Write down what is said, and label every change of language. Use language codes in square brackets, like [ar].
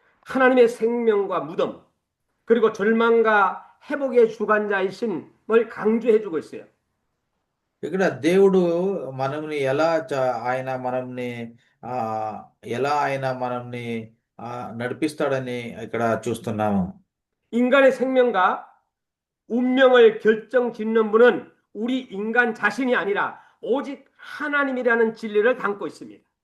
[ko] 하나님의 생명과 무덤 그리고 절망과 회복의 주관자이심을 강조해주고 있어요. [te] ఇక్కడ దేవుడు మనల్ని ఆయన మనల్ని ఆ ఆయన మనల్ని నడిపిస్తాడని ఇక్కడ చూస్తున్నాము. [ko] 인간의 생명과 운명을 결정짓는 분은 우리 인간 자신이 아니라 오직 하나님이라는 진리를 담고 있습니다.